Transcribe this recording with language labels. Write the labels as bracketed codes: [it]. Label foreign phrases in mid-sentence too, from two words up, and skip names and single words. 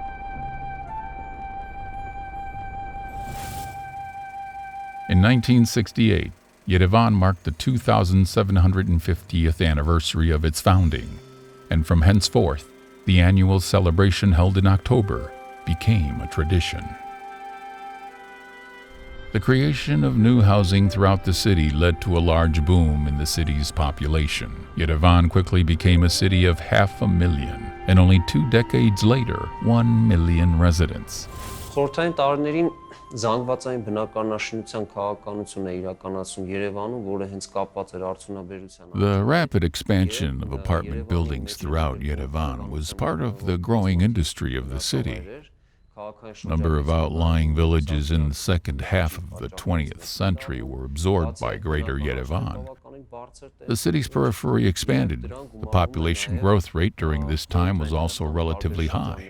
[en] In 1968, Yerevan marked the 2,750th anniversary of its founding, and from henceforth, the annual celebration held in October became a tradition. The creation of new housing throughout the city led to a large boom in the city's population. Yerevan quickly became a city of 500,000, and only 2 decades later, 1 million residents. [hy] Խորհրդային տարիներին զանգվածային բնակարանաշինության քաղաքականություն է իրականացում Երևանում, որը hենց կապված էր արդյունաբերության։ [en] The rapid expansion of apartment buildings throughout Yerevan was part of the growing industry of the city. A number of outlying villages in the second half of the 20th century were absorbed by Greater Yerevan. The city's periphery expanded. The population growth rate during this time was also relatively high.